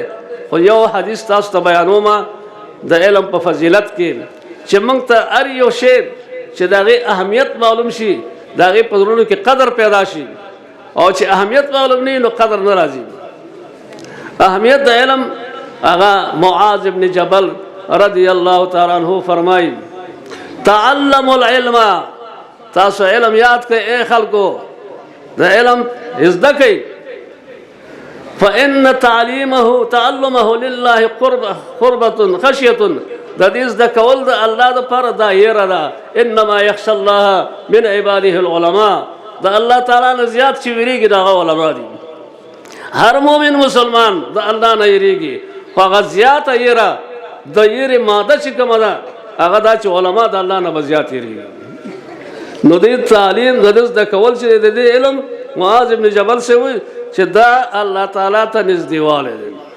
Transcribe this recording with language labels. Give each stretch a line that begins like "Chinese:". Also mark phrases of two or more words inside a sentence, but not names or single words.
Pashto: خو یو حدیث تاسو ته بیانومه د علم په فضیلت کې، چې موږ ته هر یو شی چې د هغې اهمیت معلوم شي، د هغې په زړونو کې قدر پیدا شي. او چې اهمیت معلوم نه وي نو قدر نه راځي. اهمیت د علم هغه معاذ ابن جبل
Arabic: رضی الله تعالی عنہ
Pashto: فرمایي
Arabic: تعلموا العلم.
Pashto: تاسو علم یاد کړئ اے خلکو، د علم زده کړئ.
Arabic: فإن تعلمه لله قربة خشية.
Pashto: د دې زده کول د الله دپاره دا یره ده.
Arabic: انما یخشى الله من عباده العلماء.
Pashto: د الله تعالی نه زیات چې ویریږي د هغه علما دي. هر مؤمن مسلمان د الله نه یریږي، خو هغه زیاته یره د یرې ماده چې کومه ده هغه دا چې علما د الله نه به زیات یریږي. نو دې تعلیم د دې زده کول چې د دې علم معاذ ابن جبل سے وایي چې دا الله تعالی ته نږدېوالی دی.